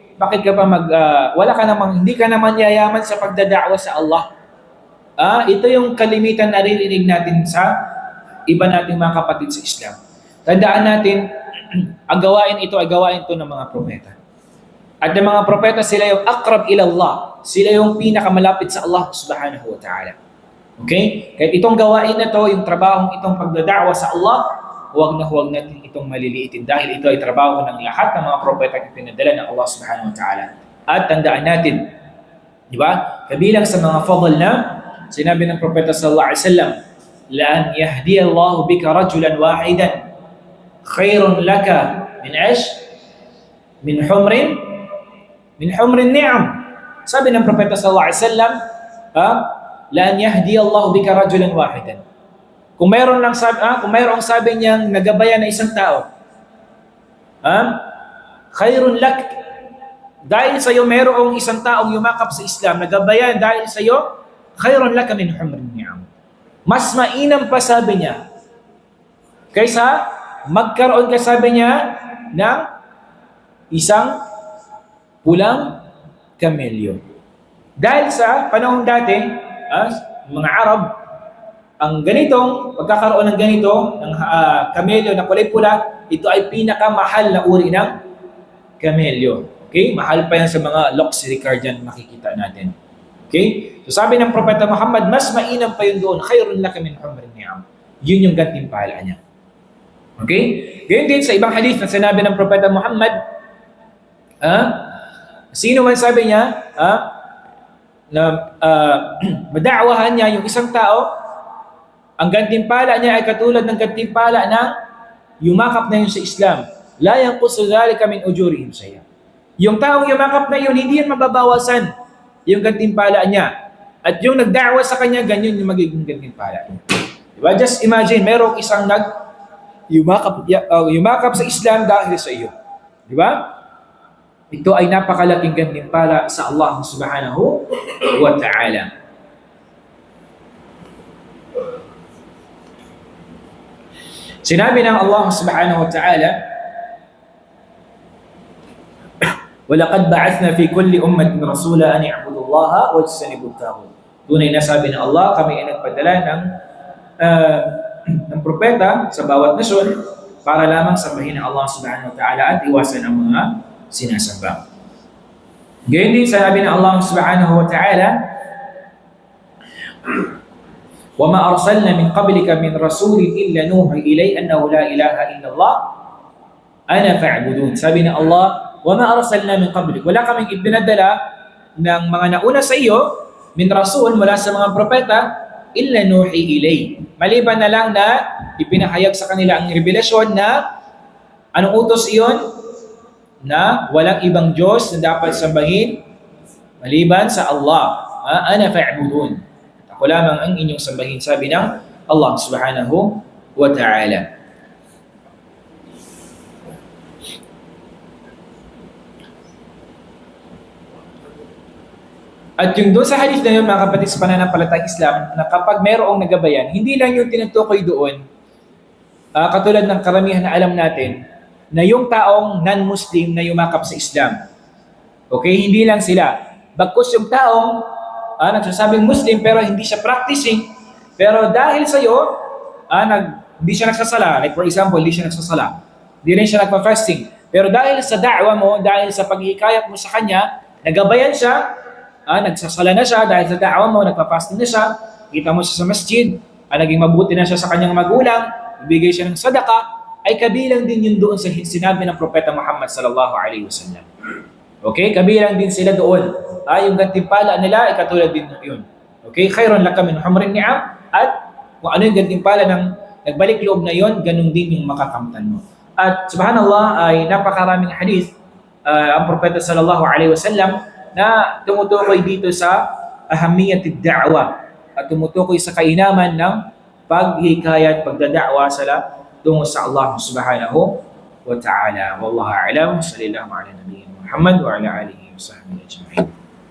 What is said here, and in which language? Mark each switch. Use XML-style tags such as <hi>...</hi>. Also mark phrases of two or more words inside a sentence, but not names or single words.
<tl>Bakit ka pa hindi ka naman yayaman sa pagdadaawa sa Allah. Ito yung kalimitan na naririnig natin sa iba nating mga kapatid sa Islam. Tandaan natin, ang gawain ito ay gawain ito ng mga propeta. At ng mga propeta, sila yung</tl> <ar>أقرب إلى الله.</ar> <tl>Sila yung pinakamalapit sa Allah</tl> <ar>سبحانه وتعالى.</ar> <tl>Okay? Kahit itong gawain na to, yung trabahong itong pagdadaawa sa Allah, huwag natin itong maliliitin dahil ito ay trabaho ng lahat ng mga propeta na pinadala ng Allah</tl> <ar>سبحانه وتعالى.</ar> <tl>At tandaan natin, di ba? Kabilang sa mga fadl na sinabi ng propeta</tl> <ar>صلى الله عليه وسلم لأن يهدي الله بك رجلا واحدا خير لك من حمر النعم."</ar> <tl>Sabi ng propeta</tl> <ar>صلى الله عليه وسلم لأن يهدي الله بك رجلا واحدا."</ar> <tl>Kung mayroong sabi niyang nagabayan na isang tao,</tl> <ar>خير لك,</ar> <tl>dahil sa iyo mayroong isang taong yumakap sa Islam, nagabayan dahil sa iyo,</tl> <ar>خير لك من حمر النعم.</ar> <tl>Mas mainam pa, sabi niya, kaysa magkaroon ka, sabi niya, ng isang pulang kamelyo. Dahil sa panahon dati, mga Arab, ang ganitong pagkakaroon ng ganito, ng kamelyo na kulay pula, ito ay pinakamahal na uri ng kamelyo. Okay? Mahal pa yan sa mga</tl> <en>luxury car</en> <tl>dyan makikita natin. Okay? So sabi ng Propeta Muhammad, mas mainam pa yun doon,</tl> <ar>خير لك من حمر النعم.</ar> <tl>Yun yung gantimpala niya. Okay? Ganyan din sa ibang hadith na sinabi ng Propeta Muhammad, sino man sabi niya, na mada'wahan niya yung isang tao, ang gantimpala niya ay katulad ng gantimpala ng yumakap na yun sa Islam.</tl> <ar>لا ينقص ذلك من أجورهم شيئا.</ar> <tl>Yung taong yumakap na yun, hindi yan mababawasan yung gantimpala niya. At yung nagda'wa sa kanya, ganyan yung magiging gantimpala niya. Diba?</tl> <en>Just imagine,</en> <tl>merong isang yumakap sa Islam dahil sa iyo. Diba? Ito ay napakalaking gantimpala sa Allah</tl> <ar>سبحانه وتعالى.</ar> <tl>Sinabi ng Allah</tl> <ar>سبحانه وتعالى, وَلَقَدْ بَعَثْنَا فِي كُلِّ أُمَّةٍ رَسُولًا أَنِ اعْبُدُوا اللَّهَ وَاجْتَنِبُوا الطَّاغُوتَ.</ar> <tl>Tunay na sabi ng Allah, kami ay nagpadala ng propeta sa bawat nasyon para lamang sambahin ng Allah</tl> <ar>سبحانه وتعالى</ar> <tl>at iwasan ang mga sinasamba. Gayon din sabi ng Allah</tl> <ar>سبحانه وتعالى, وَمَا أَرْسَلْنَا مِنْ قَبْلِكَ مِنْ رَسُولٍ إِلَّا نُوحِي إِلَيْهِ أَنَّهُ لَا إِلَهَ إِلَّا اللَّهُ أَنَا فَاعْبُدُونِ.</ar> <tl>Sabi ng Allah,</tl> <ar>وَمَا أَرْسَلْنَا مِنْ قَبْلِكَ.</ar> <tl>Wala kaming ibinadala ng mga nauna sa iyo,</tl> <ar>من رسول,</ar> <tl>mula sa mga propeta,</tl> <ar>إِلَّا نُوحِي إِلَيْهِ.</ar> <tl>Maliban na lang na ipinahayag sa kanila ang revelasyon na anong utos iyon? Na walang ibang Diyos na dapat sambahin maliban sa Allah.</tl> <ar>أنا فاعبدون.</ar> <tl>Ako lamang ang inyong sambahin, sabi ng Allah</tl> <ar>سبحانه وتعالى.</ar> <tl>At yung doon sa hadith na yun, mga kapatid sa pananampalatayang Islam, na kapag mayroong nagabayan, hindi lang yung tinutukoy doon, katulad ng karamihan na alam natin, na yung taong non-Muslim na yumakap sa Islam. Okay? Hindi lang sila. Bagkus yung taong nagsasabing Muslim pero hindi siya practicing, pero dahil sa iyo, hindi siya nagsasala.</tl> <en>Like for example,</en> <tl>hindi siya nagsasala. Hindi rin siya nagpa-fasting. Pero dahil sa da'wa mo, dahil sa paghihikayat mo sa kanya, nagabayan siya, nagsasala na siya, dahil sa da'wa mo, nagpa-fasting na siya, kita mo siya sa masjid, naging mabuti na siya sa kanyang magulang, ibigay siya ng sadaka, ay kabilang din yun doon sa sinabi ng Propeta Muhammad</tl> <ar>صلى الله عليه وسلم.</ar> <tl>Okay? Kabilang din sila doon. Yung gantimpala nila ay katulad din yun. Okay?</tl> <ar>خير لك من حمر النعم.</ar> <tl>At kung ano yung gantimpala ng nagbalik loob na yun, ganun din yung makakamtan mo. At subhanallah, ay napakaraming hadith ang Propeta</tl> <ar>صلى الله عليه وسلم</ar> <tl>na tumutukoy dito sa</tl> <ar>أهمية الدعوة</ar> <tl>at tumutukoy sa kainaman ng paghikayat, pagdada'wa tungo sa Allah</tl> <ar>سبحانه وتعالى والله أعلم. صلى الله على نبينا محمد وعلى آله وصحبه أجمعين.</ar>